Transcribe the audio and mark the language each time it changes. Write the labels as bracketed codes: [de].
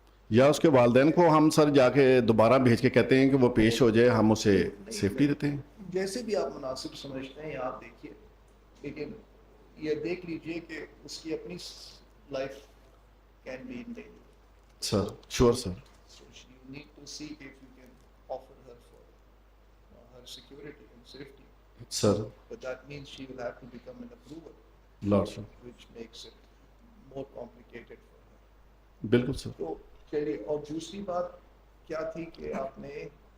[ur] یا اس کے والدین کو ہم سر جا کے دوبارہ بھیج کے کہتے ہیں کہ وہ پیش ہو جائے, ہم اسے سیفٹی دیتے ہیں. جیسے بھی آپ مناسب سمجھتے ہیں آپ دیکھیے, لیکن یہ دیکھ لیجئے کہ اس کی اپنی [en] Life can be in danger. Sir sure sir. You need to see if you can offer her for her security and safety. Sir. But that means she will have to become an approval. Lord, sir. Which makes it more complicated for her. [ur] بالکل سر. تو چلیے, اور دوسری بات کیا تھی کہ آپ نے